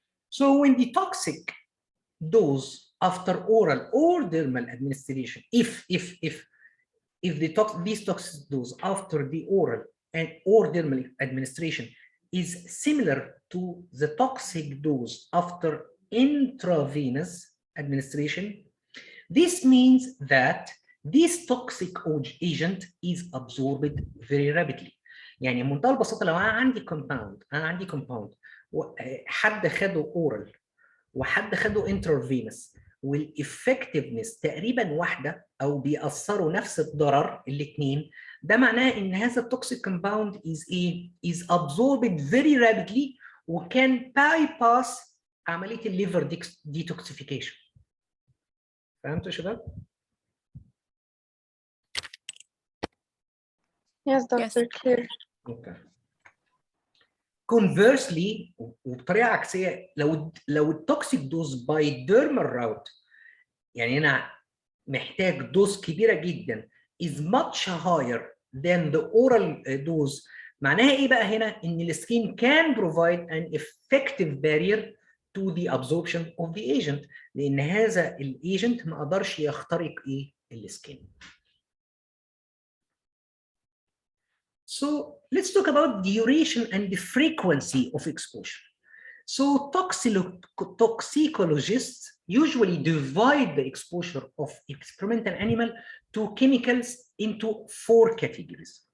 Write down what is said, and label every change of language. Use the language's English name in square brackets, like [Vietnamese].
[English] So when the toxic dose after oral or dermal administration, if these toxic dose after the oral or dermal administration is similar to the toxic dose after intravenous administration, this means that this toxic agent is absorbed very rapidly. [Arabic] يعني بمنتهى البساطه لو انا عندي كومباوند حد خده اورال وحد خده انترفينس والافكتفنس تقريبا واحده او بيأثروا نفس الضرر الاثنين، ده معناه ان هذا التوكسيك كومباوند [English] is absorbed very rapidly [Arabic] وكان bypass عمليه الليفر detoxification. فهمتوا يا شباب؟ [English] Yes, Dr. Clear. Okay. [Arabic] Conversely, وبطريقه عكسيه، لو التوكسيك دوز باي ديرمال راوت، يعني انا محتاج دوز كبيره جدا [English] is much higher than the oral dose، [Arabic] معناها ايه بقى هنا؟ ان السكين [English] can provide an effective barrier to the absorption of the agent، [Arabic] لان هذا الايجنت ما قدرش يخترق ايه؟ السكين. [English] So let's talk about duration and the frequency of exposure. So toxicologists usually divide the exposure of experimental animal to chemicals into 4 categories.